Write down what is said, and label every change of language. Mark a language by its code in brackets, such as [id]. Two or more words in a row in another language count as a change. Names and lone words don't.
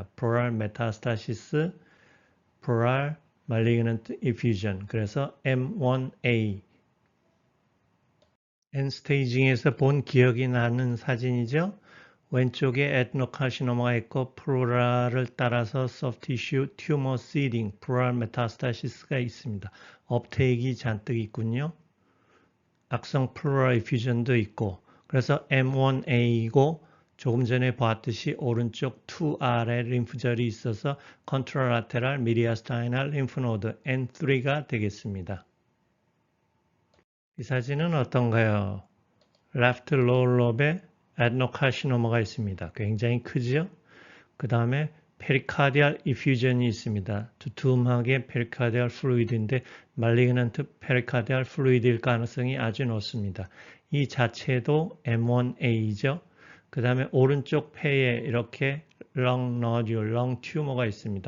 [en] pleural metastasis, pleural malignant effusion. [ko] 그래서 M1A. 엔스테이징에서 본 기억이 나는 사진이죠. 왼쪽에 에드노카시노마가 있고 플루랄을 따라서 [en] soft tissue tumor seeding, pleural metastasis [ko] 가 있습니다. 업테이크가 잔뜩 있군요. 악성 플루랄 effusion도 있고 그래서 M1A이고 조금 전에 봤듯이 오른쪽 2R에 림프절이 있어서 [en] contralateral mediastinal lymph node N3 [ko] 가 되겠습니다. 이 사진은 어떤가요? [en] left lower lobe [ko] 에 adenocarcinoma가 있습니다. 굉장히 크죠? 그 다음에 [en] pericardial effusion [ko] 이 있습니다. 두툼하게 [en] pericardial fluid [ko] 인데 [en] malignant pericardial fluid [ko] 일 가능성이 아주 높습니다. 이 자체도 M1A죠. 그 다음에 오른쪽 폐에 이렇게 [en] lung nodule, lung tumor [ko] 가 있습니다.